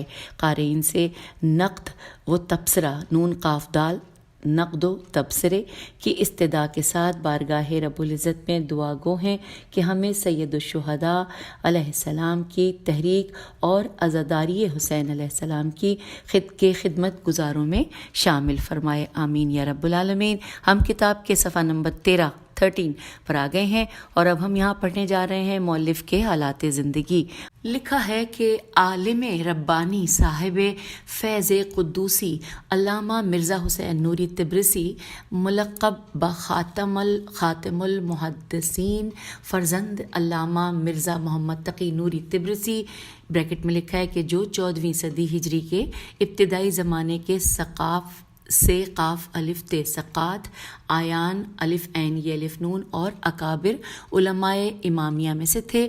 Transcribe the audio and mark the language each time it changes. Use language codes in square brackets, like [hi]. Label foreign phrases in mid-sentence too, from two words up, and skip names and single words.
[ur] قارئین سے نقد و تبصرہ نون قاف دال نقد و تبصرے کی استدعا کے ساتھ بارگاہ رب العزت میں دعا گو ہیں کہ ہمیں سید الشہداء [ar] علیہ السلام [ur] کی تحریک اور عزاداری حسین [ar] علیہ السلام [ur] کی خدمت گزاروں میں شامل فرمائے، [ar] آمین یا رب العالمین۔ [ur] ہم کتاب کے صفحہ نمبر 13 پر آ گئے ہیں اور اب ہم یہاں پڑھنے جا رہے ہیں مؤلف کے حالات زندگی۔ لکھا ہے کہ عالم ربانی صاحب فیض قدوسی علامہ مرزا حسین نوری تبریسی ملقب بخاتم المحدثین فرزند علامہ مرزا محمد تقی نوری تبریسی بریکٹ میں لکھا ہے کہ جو 14ویں صدی ہجری کے ابتدائی زمانے کے ثقاف سے قاف الف تے سقات آیان الف عین یہ الف نون اور اکابر علماء امامیہ میں سے تھے۔